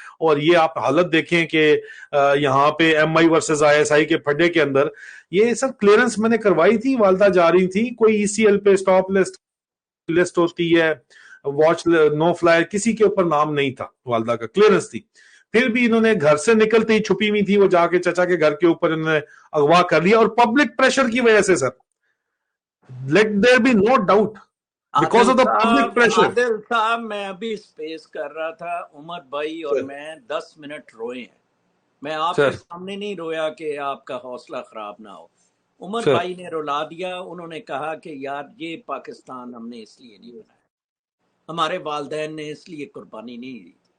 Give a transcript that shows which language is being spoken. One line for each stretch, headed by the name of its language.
Urdu: اور یہ آپ حالت دیکھیں کہ یہاں پہ M I versus I S I کے پھڈے کے اندر یہ سب کلیئرنس میں نے کروائی تھی، والدہ جا رہی تھی، کوئی ای سی ایل پہ اسٹاپ لسٹ ہوتی ہے، واچ نو فلائی، کسی کے اوپر نام نہیں تھا، والدہ کا کلیئرنس تھی. پھر بھی انہوں نے گھر سے نکلتے ہی چھپی ہوئی تھی، وہ جا کے چچا کے گھر کے اوپر انہوں نے اغوا کر لیا، اور پبلک پریشر کی وجہ سے.
English: Sir let there be no doubt because of the public pressure.
Urdu: عادل صاحب میں ابھی اسپیس کر رہا تھا، عمر بھائی اور میں 10 منٹ روئے ہیں. میں آپ کے سامنے نہیں رویا کہ آپ کا حوصلہ خراب نہ ہو. عمر بھائی نے رلا دیا. انہوں نے کہا کہ یار یہ پاکستان ہم نے اس لیے نہیں بنایا، ہمارے والدین نے اس لیے قربانی نہیں دی.